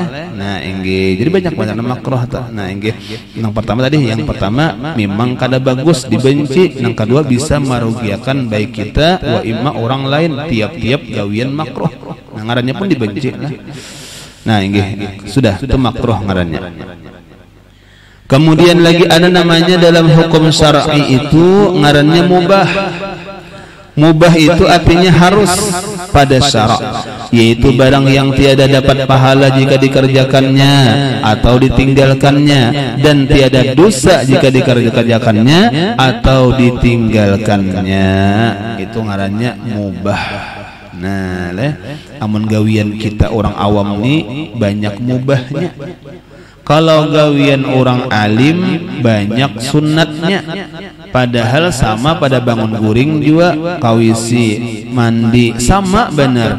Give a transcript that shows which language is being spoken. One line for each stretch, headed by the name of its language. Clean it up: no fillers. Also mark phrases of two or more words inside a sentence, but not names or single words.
Banjar: Nah ini jadi banyak makruh tah. Nah ini yang pertama tadi, yang pertama memang kada bagus dibenci, yang kedua bisa merugikan baik kita
Arabic: wa imma
Banjar: orang lain tiap-tiap gawian makruh. Nah ngarannya pun dibenci lah. Nah ini sudah itu makruh ngarannya. Kemudian lagi ada namanya dalam hukum syar'i itu ngarannya mubah. Mubah itu artinya harus pada syarak, yaitu barang yang tiada dapat pahala jika dikerjakannya atau ditinggalkannya, dan tiada dosa jika dikerjakannya atau ditinggalkannya. Itu ngarannya mubah. Nah, amun gawian kita orang awam ini banyak mubahnya. Kalau gawian orang alim banyak sunnatnya. Padahal sama pada bangun guring juga kawisi mandi sama benar.